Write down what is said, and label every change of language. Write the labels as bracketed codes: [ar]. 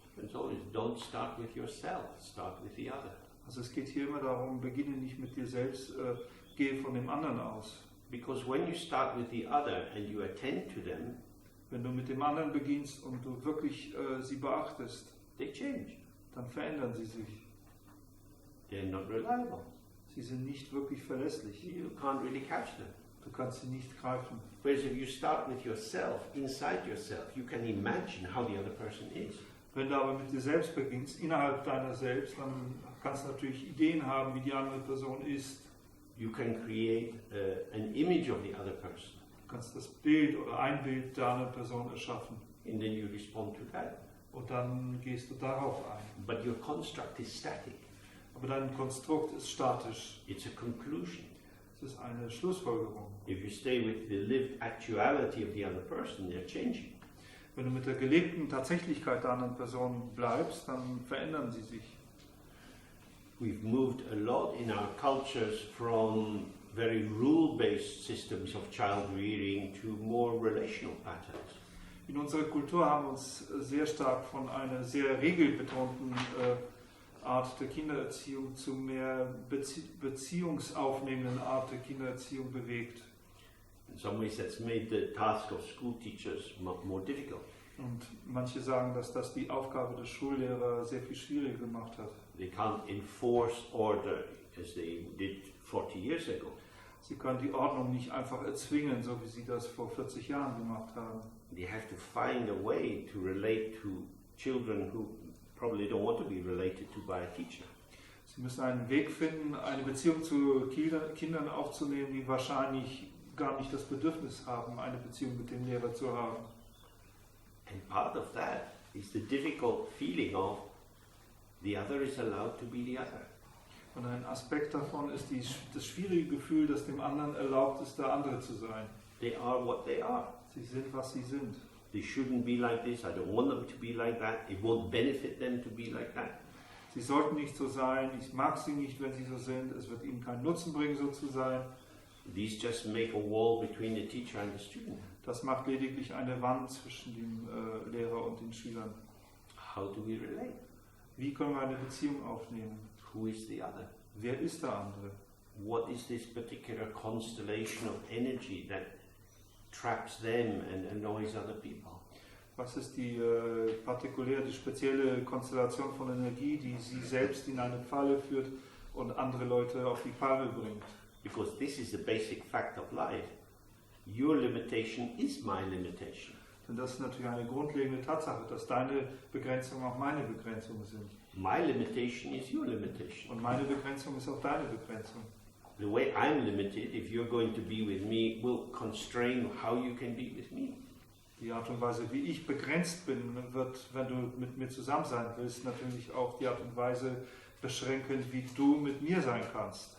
[en] So don't start with yourself, start with the other. [de] Also es geht hier immer darum, beginne nicht mit dir selbst, gehe von dem anderen aus. [en] Because when you start with the other and you attend to them, [de] wenn du mit dem anderen beginnst und du wirklich sie beachtest, [en] they change. [de] Dann verändern sie sich. [en] They're not reliable. [de] Sie sind nicht wirklich verlässlich. [en] You can't really catch them. [de] Du kannst sie nicht greifen. [en] Whereas if you start with yourself, inside yourself, you can imagine how the other person is. [de] Wenn du aber mit dir selbst beginnst, innerhalb deiner selbst, dann kannst du natürlich Ideen haben, wie die andere Person ist. [en] You can create an image of the other person. [de] Du kannst das Bild oder ein Bild der anderen Person erschaffen. [en] And then you respond to that. [de] Und dann gehst du darauf ein. [en] But your construct is static. [de] Aber dein Konstrukt ist statisch. [en] It's a conclusion. [de] Es ist eine Schlussfolgerung. [en] If you stay with the lived actuality of the other person, they're changing. [de] Wenn du mit der gelebten Tatsächlichkeit der anderen Person bleibst, dann verändern sie sich. [en] We've moved a lot in our cultures from very rule-based systems of child rearing to more relational patterns. [de] In unserer Kultur haben wir uns sehr stark von einer sehr regelbetonten Art der Kindererziehung zu mehr beziehungsaufnehmenden Art der Kindererziehung bewegt. [en] In some ways that's made the task of school teachers more difficult. [de] Und manche sagen, dass das die Aufgabe der Schullehrer sehr viel schwieriger gemacht hat. [en] They can't enforce order as they did 40 years ago. [de] Sie können die Ordnung nicht einfach erzwingen, so wie sie das vor 40 Jahren gemacht haben. [en] They have to find a way to relate to children who probably don't want to be related to by a teacher. [de] Sie müssen einen Weg finden, eine Beziehung zu Kindern aufzunehmen, die wahrscheinlich gar nicht das Bedürfnis haben, eine Beziehung mit dem Lehrer zu haben. [en] And part of that is the difficult feeling of the other is allowed to be the other. [de] Und ein Aspekt davon ist das schwierige Gefühl, dass dem anderen erlaubt ist, der andere zu sein. [en] They are what they are. [de] Sie sind, was sie sind. [en] they shouldn't be like this, I don't want them to be like that, it won't benefit them to be like that. [de] Sie sollten nicht so sein, ich mag sie nicht, wenn sie so sind, es wird ihnen keinen Nutzen bringen, so zu sein. [en] These just make a wall between the teacher and the student. [de] Das macht lediglich eine Wand zwischen dem Lehrer und den Schülern. [en] How do we relate? [de] Wie können wir eine Beziehung aufnehmen? [en] Who is the other? [de] Wer ist der andere? [en] What is this particular constellation of energy that traps them and annoys other people? [de] Was ist die die spezielle Konstellation von Energie, die sie selbst in eine Falle führt und andere Leute auf die Palme bringt? [en] Because this is the basic fact of life. Your limitation is my limitation. [de] Denn das ist natürlich eine grundlegende Tatsache, dass deine Begrenzungen auch meine Begrenzungen sind. [en] My limitation is your limitation. [de] Und meine Begrenzung ist auch deine Begrenzung. [en] The way I'm limited, if you're going to be with me, will constrain how you can be with me. [de] Die Art und Weise, wie ich begrenzt bin, wird, wenn du mit mir zusammen sein willst, natürlich auch die Art und Weise beschränken, wie du mit mir sein kannst.